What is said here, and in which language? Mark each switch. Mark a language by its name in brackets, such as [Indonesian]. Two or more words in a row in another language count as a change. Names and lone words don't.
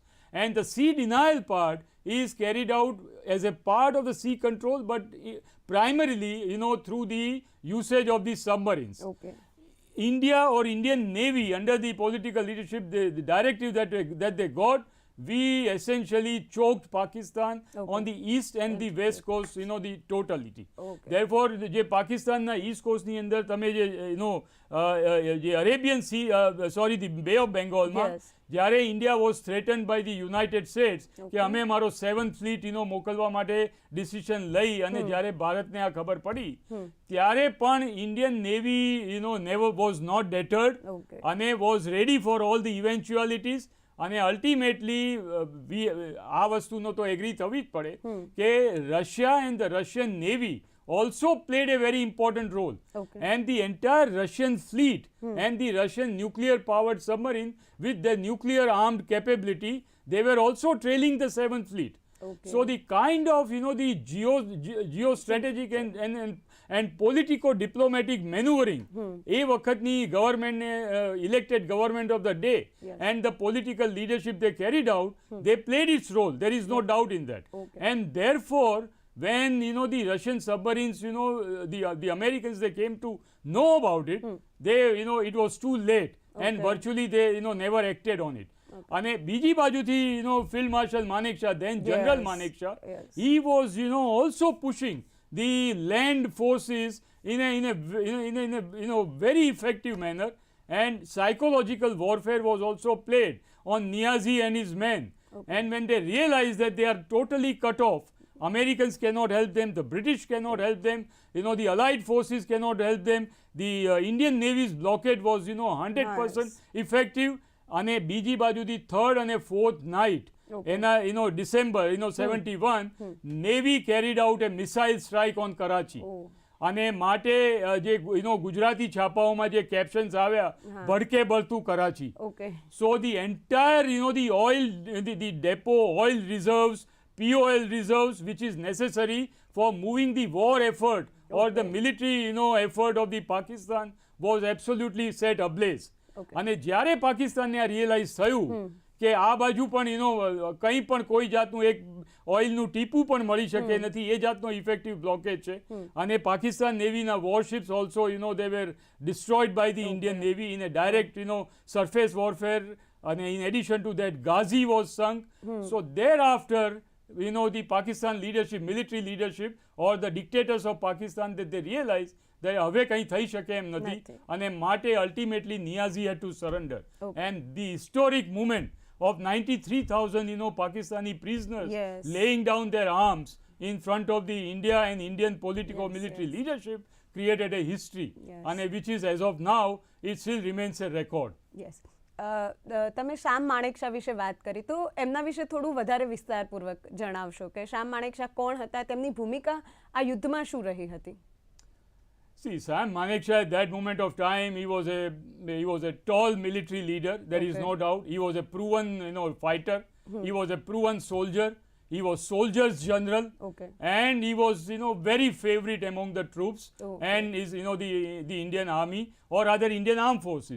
[English] And the sea denial part is carried out as a part of the sea control, but primarily through the usage of the submarines. India or Indian Navy, under the political leadership, the directive that they got, we essentially choked Pakistan on the east and the west coast, the totality. Therefore, [Gujarati] જે પાકિસ્તાનના [English] east coast [Gujarati] ની અંદર તમે જે અરેબિયન સી [English] the Bay of Bengal [Gujarati] માં જ્યારે [English] India was threatened by the United States [Gujarati] કે અમે મારો [English] 7th fleet [Gujarati] મોકલવા માટે ડિસિઝન લઈ અને જ્યારે ભારતને આ ખબર પડી ત્યારે પણ [English] Indian Navy never was not deterred અને was ready for all the eventualities. [Gujarati] અને અલ્ટિમેટલી આ વસ્તુનો તો એગ્રી થવી જ પડે કે [English] Russia and the Russian Navy also played a very important role. And the entire Russian fleet and the Russian nuclear powered submarine with their nuclear armed capability, they were also trailing the 7th fleet. So the kind of the geostrategic and politico-diplomatic maneuvering [Gujarati] a વખતની ગવર્મેન્ટને [English] elected government of the day and the political leadership they carried out, they played its role. There is no doubt in that. And therefore, when the Russian submarines, the Americans, they came to know about it, they it was too late and virtually they never acted on it. [Gujarati] અને બીજી બાજુથી [English] Field Marshal Manekshaw, then General Manekshaw, he was also pushing the land forces in a very effective manner, and psychological warfare was also played on Niazi and his men. And when they realized that they are totally cut off, Americans cannot help them, the British cannot help them, the Allied forces cannot help them, the Indian Navy's blockade was 100% effective. [Gujarati] અને બીજી બાજુથી [English] 3rd અને 4th night એના December 71, Navy carried out a missile strike on Karachi. [Gujarati] અને માટે જે ગુજરાતી છાપાઓમાં જે captions આવ્યા, ભડકે બળતું કરાચી. [English] So the entire the oil, the depot, oil reserves, POL reserves, which is necessary for moving the war effort or the military effort of the Pakistan, was absolutely set ablaze. [Gujarati] અને જ્યારે પાકિસ્તાનને આ રિયલાઇઝ થયું કે આ બાજુ પણ કંઈ પણ કોઈ જાતનું એક ઓઇલનું ટીપું પણ મળી શકે નથી, એ જાતનો ઇફેક્ટિવ બ્લોકેજ છે. અને પાકિસ્તાન નેવીના [English] warships also they were destroyed by the Indian Navy in a direct surface warfare. અને in addition to that, Ghazi was sunk. So thereafter, the Pakistan leadership, military leadership or the dictators of Pakistan, that they realized [Gujarati] હવે કંઈ થઈ શકે એમ નથી અને માટે [English] ultimately Niazi had to surrender. And the historic movement of 93,000 Pakistani prisoners laying down their arms in front of the India and Indian political military leadership created a history, and which is, as of now, it still remains a record. [Gujarati] તમે શ્યામ માણેકશા વિશે વાત કરી, તો એમના વિશે થોડું વધારે વિસ્તારપૂર્વક જણાવશો કે શ્યામ માણેકશા કોણ હતા, તેમની ભૂમિકા આ યુદ્ધમાં શું રહી હતી? [English] See, Sam Manekshaw at that moment of time, he was a tall military leader. There is no doubt. He was a proven, fighter. He was a proven soldier. He was soldier's general, and he was, very favorite among the troops and is, the Indian Army, or rather Indian Armed Forces.